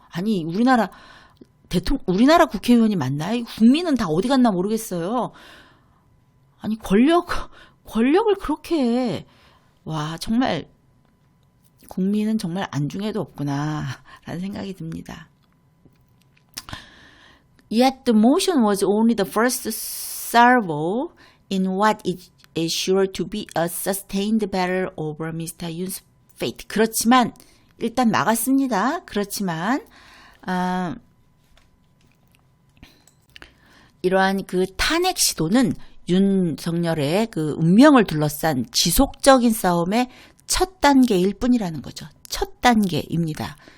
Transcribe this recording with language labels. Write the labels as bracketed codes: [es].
[ko] 아니, 우리나라 국회의원이 맞나요? 국민은 다 어디 갔나 모르겠어요. 아니, 권력을 그렇게, 와, 정말, 국민은 정말 안중에도 없구나, 라는 생각이 듭니다. [en] Yet the motion was only the first salvo in what is sure to be a sustained battle over Mr. Yoon's fate. [ko] 그렇지만, 일단 막았습니다. 그렇지만 이러한 탄핵 시도는 윤석열의 운명을 둘러싼 지속적인 싸움의 첫 단계일 뿐이라는 거죠. 첫 단계입니다.